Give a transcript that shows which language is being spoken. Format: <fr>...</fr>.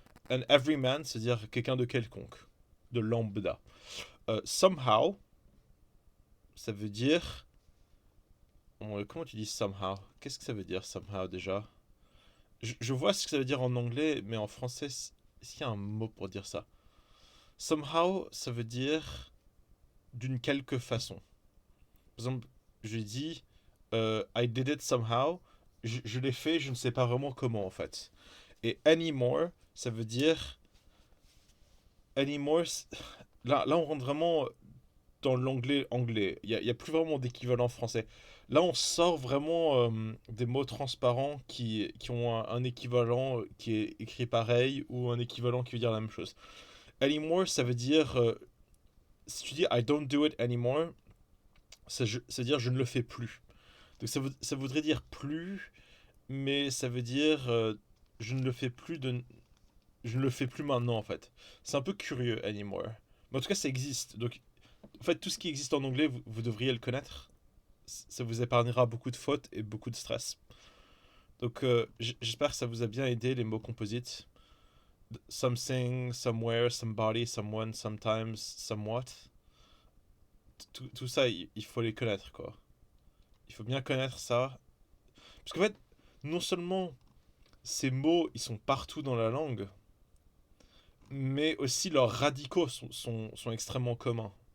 <en>And every man,</en> <fr>c'est-à-dire quelqu'un de quelconque, de lambda. Somehow, ça veut dire... Comment tu dis somehow? Qu'est-ce que ça veut dire somehow déjà? Je vois ce que ça veut dire en anglais, mais en français, est-ce qu'il y a un mot pour dire ça? Somehow, ça veut dire d'une quelque façon. Par exemple, je dis</fr> <en>I did it somehow.</en> <fr>Je l'ai fait, je ne sais pas vraiment comment en fait. Et anymore, ça veut dire anymore. Là, on rentre vraiment dans l'anglais anglais. Il y a plus vraiment d'équivalent français. Là, on sort vraiment des mots transparents qui ont un équivalent qui est écrit pareil ou un équivalent qui veut dire la même chose. Anymore, ça veut dire si tu dis</fr> <en>I don't do it anymore,</en> <fr>ça veut dire je ne le fais plus. Donc ça voudrait dire plus, mais ça veut dire je ne le fais plus je ne le fais plus maintenant en fait. C'est un peu curieux anymore. Mais en tout cas, ça existe. Donc en fait, tout ce qui existe en anglais, vous devriez le connaître. Ça vous épargnera beaucoup de fautes et beaucoup de stress. Donc j'espère que ça vous a bien aidé les mots composites.</fr> <en>Something, somewhere, somebody, someone, sometimes, somewhat.</en> <fr>Tout ça, il faut les connaître quoi. Il faut bien connaître ça. Parce qu'en fait, non seulement ces mots, ils sont partout dans la langue, mais aussi leurs radicaux sont extrêmement communs.</fr>